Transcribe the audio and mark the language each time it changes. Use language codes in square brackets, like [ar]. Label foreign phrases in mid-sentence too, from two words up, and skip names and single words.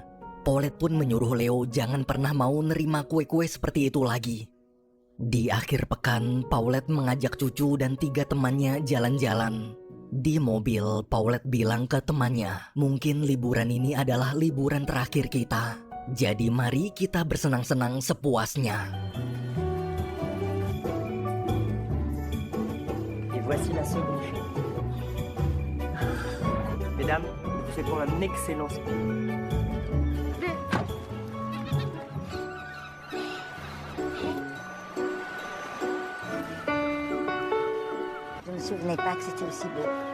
[id] Paulette pun menyuruh Leo jangan pernah mau nerima kue-kue seperti itu lagi. Di akhir pekan, Paulette mengajak cucu dan 3 temannya jalan-jalan. Di mobil, Paulette bilang ke temannya, mungkin liburan ini adalah liburan terakhir kita. Jadi mari kita bersenang-senang sepuasnya. [fr] Voici la seconde chose. Mesdames, vous faites pour un excellent Je ne me souvenais pas que c'était aussi beau.